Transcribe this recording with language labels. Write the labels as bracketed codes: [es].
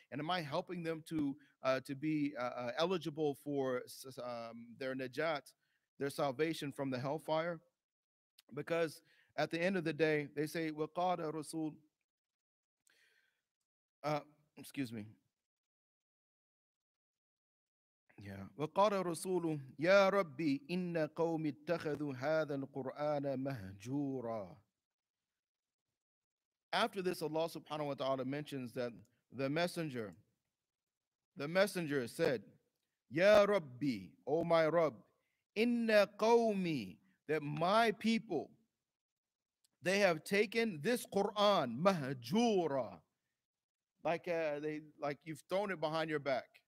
[en] And am I helping them to be eligible for their najat, their salvation from the hellfire? Because at the end of the day, they say, وَقَالَ Rasul, excuse me. Yeah. [ar] وقال الرسول يا ربي إن قوم اتخذوا هذا القرآن مهجورا. [en] After this, Allah subhanahu wa ta'ala mentions that the messenger, the messenger said, [ar] Ya Rabbi, [en] O my Rabb, [ar] inna qawmi, [en] that my people, they have taken this Quran mahjura, like you've thrown it behind your back.